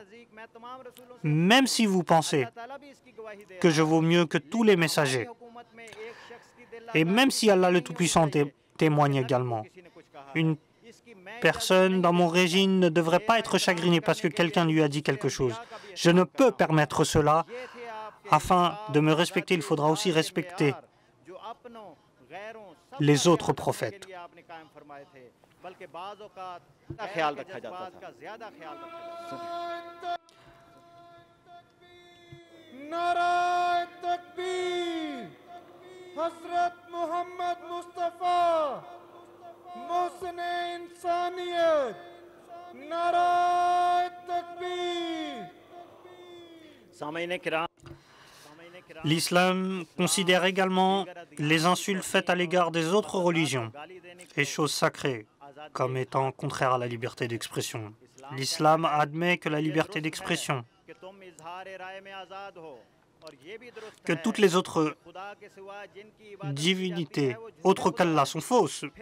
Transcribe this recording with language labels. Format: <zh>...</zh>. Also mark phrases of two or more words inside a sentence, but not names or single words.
<fr>Même si vous pensez que je vaux mieux que tous les messagers, et même si Allah le Tout-Puissant témoigne également, une personne dans mon régime ne devrait pas être chagrinée parce que quelqu'un lui a dit quelque chose. Je ne peux permettre cela. Afin de me respecter, il faudra aussi respecter les autres prophètes.</fr> <ur>نعرۂ تکبیر حضرت محمد مصطفیٰ محسن انسانیت نعرۂ تکبیر.</ur> <fr>L'islam considère également les insultes faites à l'égard des autres religions et choses sacrées comme étant contraires à la liberté d'expression. L'islam admet que la liberté d'expression, que toutes les autres divinités autres qu'Allah sont fausses.</fr>